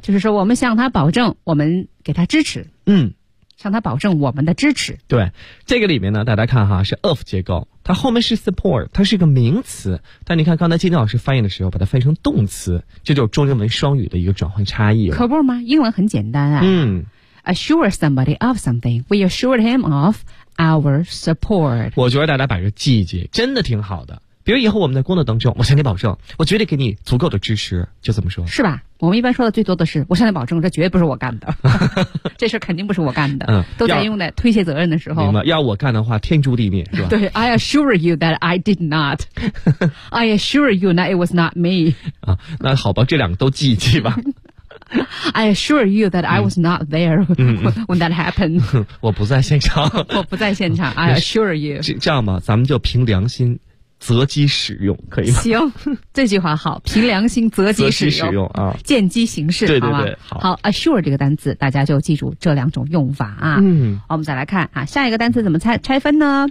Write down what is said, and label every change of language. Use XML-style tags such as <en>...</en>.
<zh>就是说我们向他保证我们给他支持，嗯，向他保证我们的支持。对，这个里面呢，大家看哈，是 of 结构，它后面是 support， 它是一个名词，但你看刚才金老师翻译的时候把它翻译成动词，这就是中英文双语的一个转换差异。可不吗？英文很简单啊，嗯，</zh> <en>assure somebody of something， we assured him of our support。</en> <zh>我觉得大家把这记一记真的挺好的，比如以后我们在工作当中，我向你保证我绝对给你足够的支持，就这么说是吧。我们一般说的最多的是我向你保证这绝对不是我干的这事肯定不是我干的、嗯、都在用在推卸责任的时候。明白，要我干的话天诛地灭是吧</zh> <en>对 I assure you that I did not I assure you that it was not me</en> <zh>啊，那好吧，这两个都记一记吧</zh> <en>I assure you that I was not there、嗯、 when that happened</en> <zh>我不在现场我不在现场</zh> <en>I assure you</en> <zh>这样吧，咱们就凭良心择机使用，可以吗？行，这句话好，凭良心择机使用，择机使用啊，见机行事，对对对，好吧？好 ，assure 这个单词，大家就记住这两种用法啊。嗯，我们再来看啊，下一个单词怎么拆分呢？</zh>